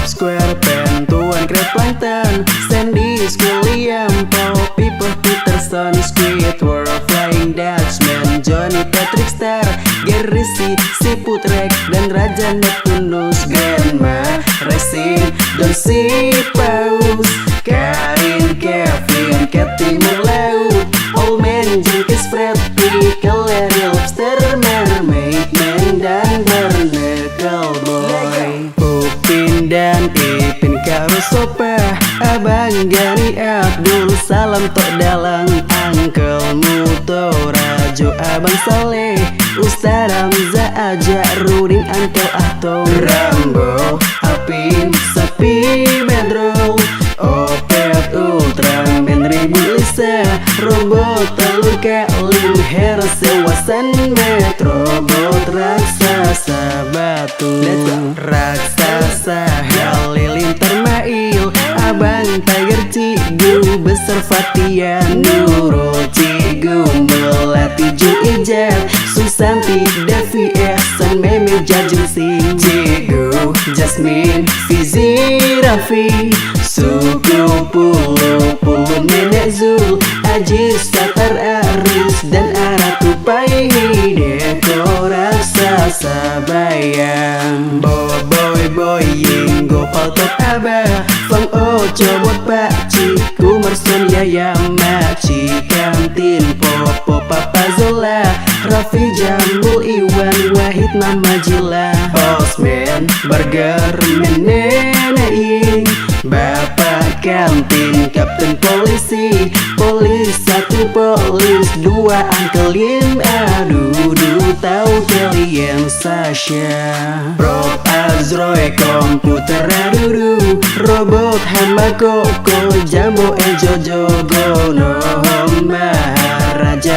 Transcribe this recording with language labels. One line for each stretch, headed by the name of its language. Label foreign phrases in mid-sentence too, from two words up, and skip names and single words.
Malay: SquarePants, Tuan Crab Plankton, Sandy Squilliam, Poppy Peterson, Squidward, Flying Dutchman, Johnny Patrick Star, Gary si Putrek, dan Raja Neptunus, Grandma Racing, Don si Paus, Karin, Kevin, Katy Melaut, Old Man Jenkins, Fred Pickle, Larry Lobster, Mermaid Man, dan Barnacle Boy, Upin dan Ipin, Karusopa, Abang Gani Abdul, Salam Tok Dalang, Uncle Muto, Rajo, Abang Saleh, Ustaz Hamzah, Aja Ruding, Uncle Ahto, Rambo, Apin, Sapi, Bedroll, Opet, Ultraman, Ribu Lisa, Robot Telur Kalim, Herse, Wasan, Metrobot, Raksasa Batu, Raksasa Halilintar Mail, Abang Tiger Cigu, Besar Fatia, Nurul Cigu, Melati Jung Ijat, Susanti, Devi, Ehsan, Meme, Jajung Sing, Cigu, Jasmine, Fizi, Raffi, Suku Pulu, Nenek Zul, Ajis, Satar, Aris, dan Aratu Pai, Deko, Raksasa Bayang, Boy, Ying, Gopal, Top Abah, Fang Ojo, Bot Pak Ciku, Marson, Yaya, Maci, Kantin, Popo, Papa Zola, Raffi, Jamul, Iwan, Wahid, Mama Jila, Osman, Burger, Nenek Ying, Bapak Kantin, Kapten Polisi, Polis 1, Polis 2, Uncle Lim, aduh tahu kalian Sasha, Prof Azroy, Komputer aduh, Robot Hamba Koko, Jambo Jojo, Gono, Maharaja